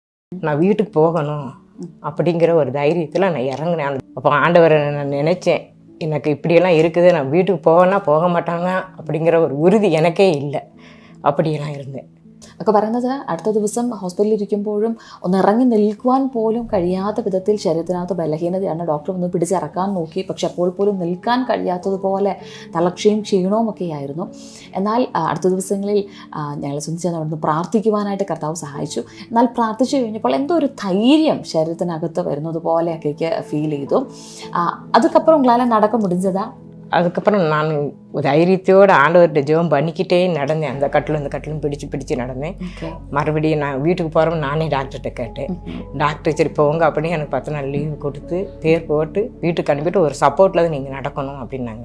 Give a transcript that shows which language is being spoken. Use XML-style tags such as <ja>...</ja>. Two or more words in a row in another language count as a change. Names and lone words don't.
<ta>நான் வீட்டுக்கு போகணும் அப்படிங்கிற ஒரு தைரியத்தில் நான் இறங்கினேன். அப்போ ஆண்டவரை நான் நினச்சேன், எனக்கு இப்படியெல்லாம் இருக்குது, நான் வீட்டுக்கு போவேன்னா போக மாட்டாங்க அப்படிங்கிற ஒரு உறுதி எனக்கே இல்லை. அப்படியெல்லாம் இருந்தேன்.</ta> <ml>ഒക്കെ പറയുന്നത് അടുത്ത ദിവസം ഹോസ്പിറ്റലിൽ ഇരിക്കുമ്പോഴും ഒന്ന് ഇറങ്ങി നിൽക്കുവാൻ പോലും കഴിയാത്ത വിധത്തിൽ ശരീരത്തിനകത്ത് ബലഹീനതയാണ്. ഡോക്ടർ ഒന്ന് പിടിച്ചിറക്കാൻ നോക്കി, പക്ഷെ അപ്പോൾ പോലും നിൽക്കാൻ കഴിയാത്തതുപോലെ തളർച്ചയും ക്ഷീണവും ഒക്കെയായിരുന്നു. എന്നാൽ അടുത്ത ദിവസങ്ങളിൽ ഞങ്ങളെ സംബന്ധിച്ച് അവിടുന്ന് പ്രാർത്ഥിക്കുവാനായിട്ട് കർത്താവ് സഹായിച്ചു. എന്നാൽ പ്രാർത്ഥിച്ചു കഴിഞ്ഞപ്പോൾ എന്തോ ഒരു ധൈര്യം ശരീരത്തിനകത്ത് വരുന്നത് പോലെയൊക്കെ ഫീൽ ചെയ്തു.</ml> <ta>അതുക്കപ്പുறம் உங்களால் நடக்க முடிஞ்சதா? அதுக்கப்புறம் நான் தைரியத்தோடு ஆண்டவர்கிட்ட ஜெபம் பண்ணிக்கிட்டே நடந்தேன். அந்த கட்டில் இந்த கட்டிலும் பிடிச்சு நடந்தேன். மறுபடியும் நான் வீட்டுக்கு போகிறோம் நானே டாக்டர்கிட்ட கேட்டேன். டாக்டர் சரி போங்க அப்படின்னு எனக்கு 10 நாள் லீவு கொடுத்து பேர் போட்டு வீட்டுக்கு அனுப்பிட்டு ஒரு சப்போர்ட்டில் தான் நீங்கள் நடக்கணும் அப்படின்னாங்க.</ta>